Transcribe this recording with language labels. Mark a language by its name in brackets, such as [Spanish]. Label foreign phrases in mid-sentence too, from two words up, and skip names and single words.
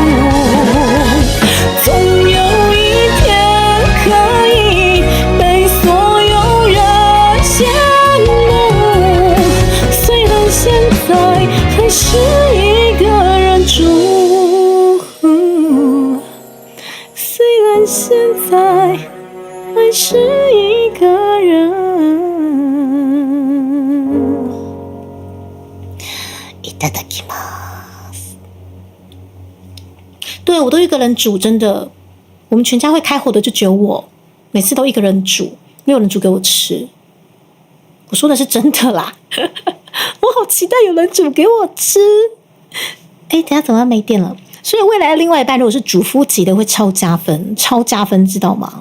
[Chinese] 总有一天可以被所有人羡慕，虽然现在还是一个人住，虽然现在还是一个人。 [Japanese] いただきます。 [Chinese] 对，我都一个人煮，真的。我们全家会开火的就只有我，每次都一个人煮，没有人煮给我吃。我说的是真的啦，我好期待有人煮给我吃。哎，等一下怎么样没电了？所以未来的另外一半如果是主夫级的会超加分，超加分，知道吗？